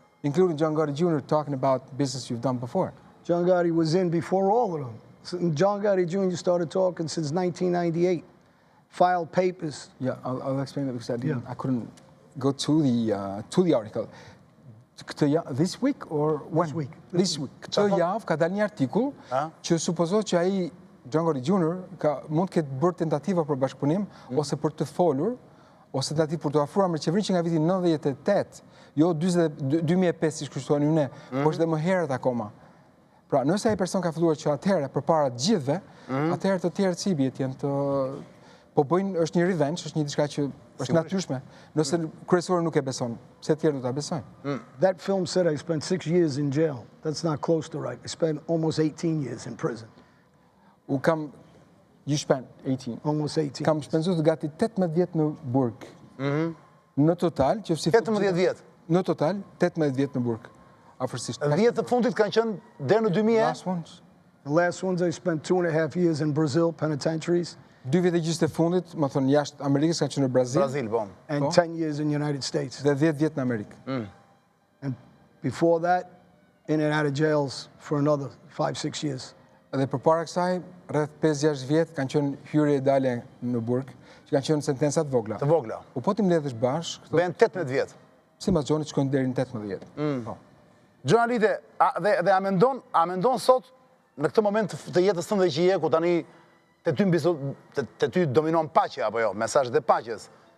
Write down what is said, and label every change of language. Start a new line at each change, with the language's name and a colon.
English: Including John Gotti Jr. talking about business you've done before. John Gotti was in before all of them. So John Gotti Jr. started talking since 1998. Filed papers. Yeah, I'll explain that because I couldn't go to the article. This week or when? This week.
Albanian: Këtë javë ka dalë një artikull që supozohet që ai John Gotti Jr. mund të ketë bërë tentativa për bashkëpunim ose për të folur ose tentativë për të afruar me qeverinë që nga viti 98, jo 2005 siç kushtojnë ne, por është dhe më herët akoma. Pra, nëse ai person ka filluar që atëherë përpara të gjithëve, atëherë të tjerët si bie janë të po bëjnë, është një revenge, është një diçka që është natyrshme. Nëse kryesori nuk e beson, pse të tjerë do ta besojnë?
English: That film said I spent 6 years in jail. That's not close to right. I spent almost 18 years in prison. You spent 18. Almost 18.
Albanian: Kam shpenzuar gati 18 vjet në burg. Në total, që si 18 vjet. Në total 18 vjet në burg. Afërsisht. 10 të fundit kanë qenë deri në 2000.
English: Last ones. The last ones I spent 2.5 years in Brazil penitentiaries.
Albanian: 2 vjet e gjysmë të fundit, më thon jashtë Amerikës kanë qenë në Brazil. Brazil, po.
English: And 10 years in the United States.
Albanian: Dhe 10 vjet në Amerikë.
English: And before that, in and out of jails for another 5-6 years.
Albanian: Dhe përpara kësaj, rreth 5-6 vjet kanë qenë hyrje e dalje në burg, që kanë qenë sentenca të vogla. Të vogla. Po ti mbledhësh bashkë, bën 18 vjet. Sipas Xhonit shkojnë deri në 18 vjet. Po. Xhon Alite, dhe a mendon sot në këtë moment të jetës tënde që je ku tani te ty dominon paqja apo jo, mesazhet e paqes.